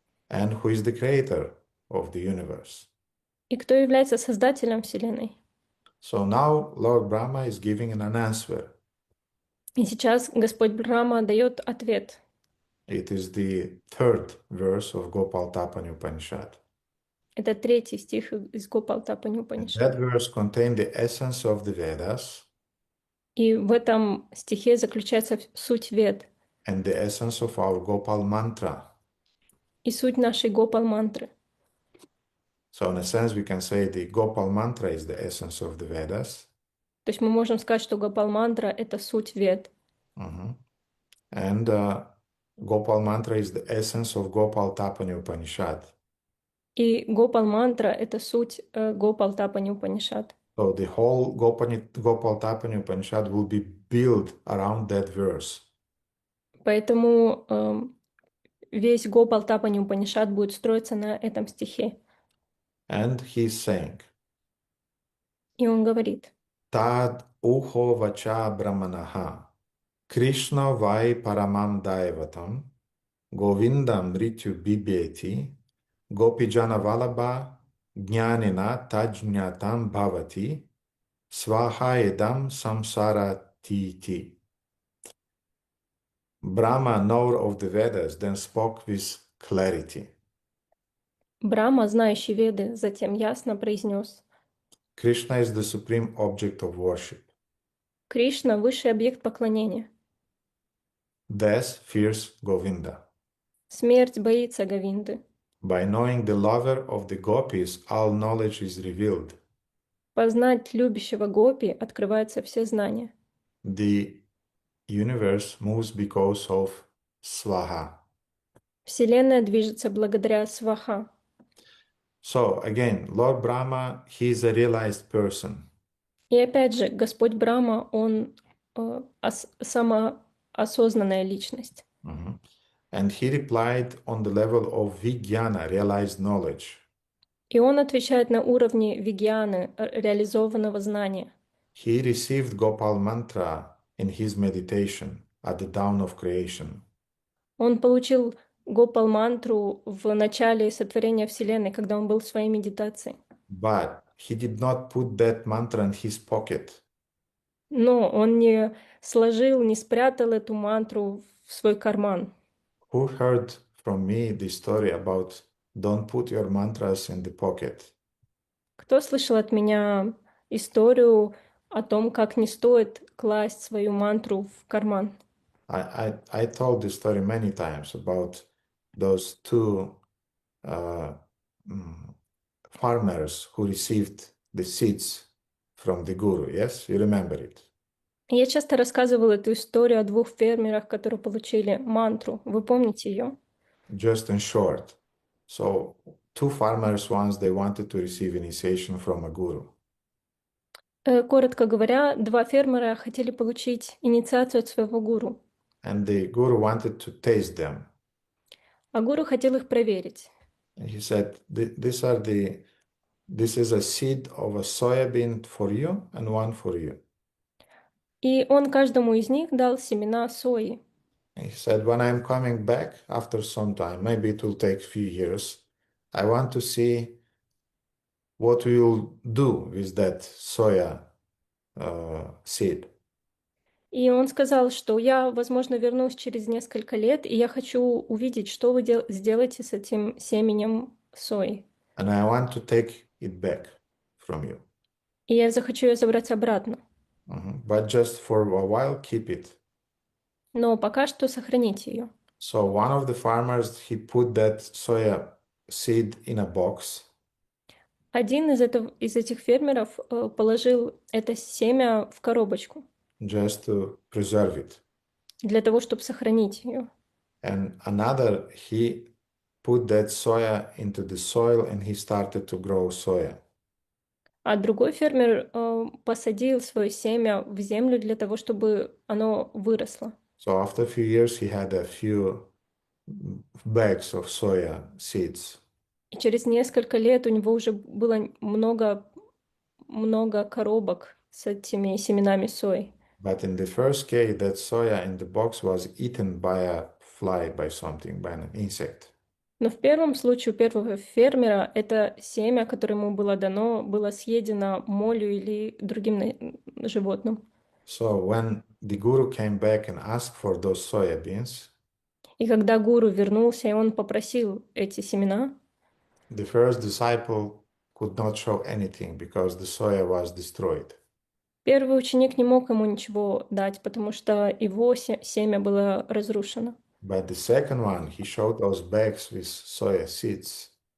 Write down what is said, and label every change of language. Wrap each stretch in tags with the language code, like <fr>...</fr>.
<en>And who is the creator of the universe?</en> <ru>И кто является создателем Вселенной?</ru> <en>So now Lord Brahma is giving an answer.</en> <ru>И сейчас Господь Брахма дает ответ.</ru> <en>It is the third verse of Gopalатапani Upanishad.</en> <ru>Это 3 стих из Гопалатапани Упанишад.</ru> <en>That verse contains the essence of the Vedas</en> <ru>И в этом стихе заключается суть Вед</ru> <en>and the essence of our Gopal mantra.</en> <ru>и суть нашей Гопал-мантры.</ru> <en>So in a sense, we can say the Gopal mantra is the essence of the Vedas.</en> <ru>То есть мы можем сказать, что Гопал-мантра — это суть вед. Mhm.</ru> <en>And Gopal mantra is the essence of Gopalатапani Upanishad.</en> <ru>И Гопал-мантра — это суть Гопалатапани Упанишад.</ru> <en>So the whole Gopalатapani Upanishad will be built around that verse.</en> <ru>Поэтому весь Гопалатапани Упанишад будет строиться на этом стихе.</ru> <en>And he's saying,</en> <ru>И он говорит:</ru> <sa>Tad uho vacha brahmanaha, Krishna vai paramam daivatam, Govindam mrityu bibeti, Gopijana valabha, Jnanina tajnatam bhavati, Svaha edam samsara titi.</sa> <en>Brahma, knower of the Vedas, then spoke with clarity.</en> <ru>Брахма, знающий Веды, затем ясно произнес:</ru> <en>Krishna is the supreme object of worship.</en> <ru>Кришна — высший объект поклонения.</ru> <en>Death fears Govinda.</en> <ru>Смерть боится Говинды.</ru> <en>By knowing the lover of the gopis, all knowledge is revealed.</en> <ru>Познать любящего гопи открываются все знания.</ru> <en>The universe moves because of Swaha.</en> <ru>Вселенная движется благодаря Сваха.</ru> <en>So again, Lord Brahma, he is a realized person.</en> <ru>И опять же, Господь Брахма, он самоосознанная личность. Mhm.</ru> <en>And he replied on the level of Vijnana, realized knowledge.</en> <ru>И он отвечает на уровне вигьяны, реализованного знания.</ru> <en>He received Gopal mantra in his meditation at the dawn of creation.</en> <ru>Он получил Гопал-мантру в начале сотворения Вселенной, когда он был в своей медитации.</ru> <en>But he did not put that mantra in his pocket.</en> <ru>Но он не сложил, не спрятал эту мантру в свой карман.</ru> <en>Who heard from me the story about don't put your mantras in the pocket?</en> <ru>Кто слышал от меня историю о том, как не стоит класть свою мантру в карман?</ru> <en>I told this story many times about those two farmers who received the seeds from the guru. Yes, you remember it.</en> <ru>Я часто рассказывала эту историю о двух фермерах, которые получили мантру. Вы помните ее?</ru> <en>Just in short. So two farmers once they wanted to receive initiation from a guru.</en> <ru>Коротко говоря, два фермера хотели получить инициацию от своего гуру,</ru> <en>And the guru wanted to taste them.</en> <ru>а гуру хотел их проверить.</ru> <en>And he said, this is a seed of a soybean for you and one for you.</en> <ru>И он каждому из них дал семена сои.</ru> <en>He said, when I'm coming back after some time, maybe it will take a few years, I want to see what you'll do with that soya seed.</en> <ru>И он сказал, что я, возможно, вернусь через несколько лет, и я хочу увидеть, что вы сделаете с этим семенем сои.</ru> <en>And I want to take it back from you.</en> <ru>И я захочу ее забрать обратно.</ru> <en>But just for a while, keep it.</en> <ru>Но пока что сохраните ее.</ru> <en>So one of the farmers, he put that soya seed in a box.</en> <ru>Один из этих фермеров положил это семя в коробочку</ru> <en>Just to preserve it.</en> <ru>для того, чтобы сохранить ее.</ru> <en>And another, he put that soya into the soil and he started to grow soya.</en> <ru>А другой фермер посадил свое семя в землю для того, чтобы оно выросло.</ru> <en>So after a few years, he had a few bags of soya seeds.</en> <ru>И через несколько лет у него уже было много коробок с этими семенами сои.</ru> <en>But in the first case, that soya in the box was eaten by a fly, by something, by an insect.</en> <ru>Но в первом случае у первого фермера это семя, которое ему было дано, было съедено молью или другим животным.</ru> <en>So when the guru came back and asked for those soya beans,</en> <ru>И когда гуру вернулся, и он попросил эти семена,</ru> <en>the first disciple could not show anything because the soya was destroyed.</en> <ru>первый ученик не мог ему ничего дать, потому что его семя было разрушено.</ru> <en>But the second one, he showed those bags with soya seeds.</en>